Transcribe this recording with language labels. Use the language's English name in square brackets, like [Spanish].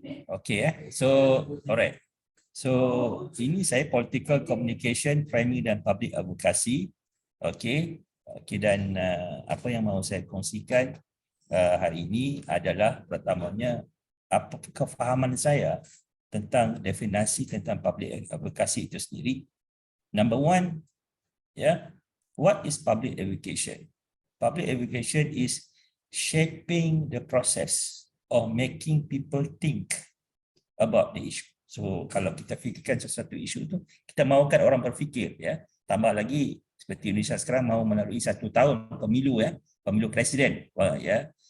[English] Okay, so alright. [Malay] So ini saya [English] political communication, framing dan public advocacy. Okay. [Malay] Dan apa yang mahu saya kongsikan hari ini adalah pertamanya apa kefahaman saya tentang definisi tentang public advocacy itu sendiri. [English] Number one, ya, what is public education? Public education is shaping the process of making people think about the issue. [Malay] So kalau kita fikirkan sesuatu isu itu, kita mahukan orang berfikir, ya. Tambah lagi seperti Indonesia sekarang mahu melalui 1 tahun pemilu, ya, pemilu presiden, ya.